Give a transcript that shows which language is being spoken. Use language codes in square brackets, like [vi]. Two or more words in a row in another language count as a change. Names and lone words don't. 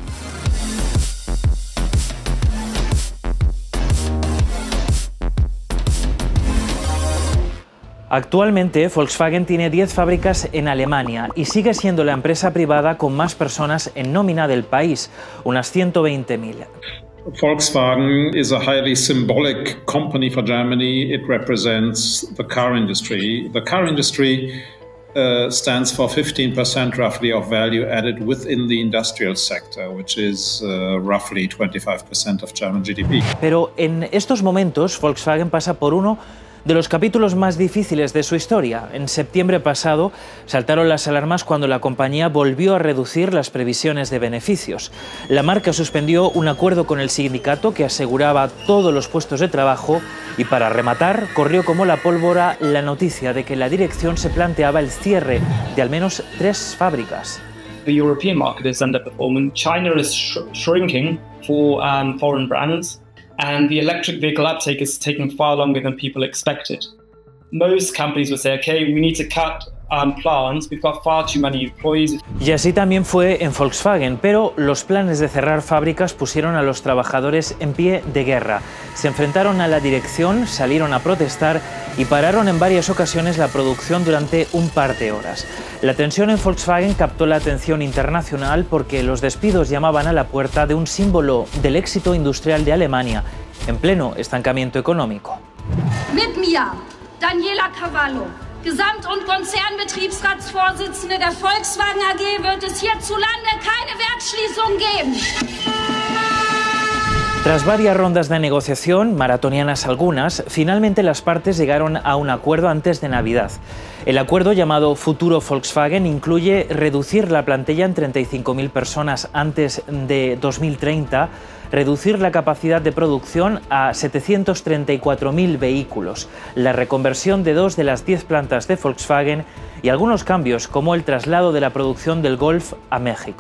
[es] Actualmente, Volkswagen tiene 10 fábricas en Alemania y sigue siendo la empresa privada con más personas en nómina del país, unas 120.000. [en] Volkswagen is a highly symbolic company for Germany. It represents the car industry. The car industry stands for 15% roughly of value added within the industrial sector, which is roughly 25% of German GDP. [es] Pero en estos momentos, Volkswagen pasa por uno de los capítulos más difíciles de su historia. En septiembre pasado saltaron las alarmas cuando la compañía volvió a reducir las previsiones de beneficios. La marca suspendió un acuerdo con el sindicato que aseguraba todos los puestos de trabajo y, para rematar, corrió como la pólvora la noticia de que la dirección se planteaba el cierre de al menos 3 fábricas. [en] The European market is underperforming. China is shrinking for foreign brands. And the electric vehicle uptake is taking far longer than people expected. Most companies will say, okay, we need to cut plants, we've got far too many employees. [es] Y así también fue en Volkswagen, pero los planes de cerrar fábricas pusieron a los trabajadores en pie de guerra. Se enfrentaron a la dirección, salieron a protestar y pararon en varias ocasiones la producción durante un par de horas. La tensión en Volkswagen captó la atención internacional porque los despidos llamaban a la puerta de un símbolo del éxito industrial de Alemania en pleno estancamiento económico. [de] Mit mir, Daniela Cavallo, Gesamt- und Konzernbetriebsratsvorsitzende der Volkswagen AG, wird es hierzulande keine Werksschließung geben. [es] Tras varias rondas de negociación, maratonianas algunas, finalmente las partes llegaron a un acuerdo antes de Navidad. El acuerdo, llamado Futuro Volkswagen, incluye reducir la plantilla en 35.000 personas antes de 2030, reducir la capacidad de producción a 734.000 vehículos, la reconversión de 2 de las 10 plantas de Volkswagen y algunos cambios como el traslado de la producción del Golf a México.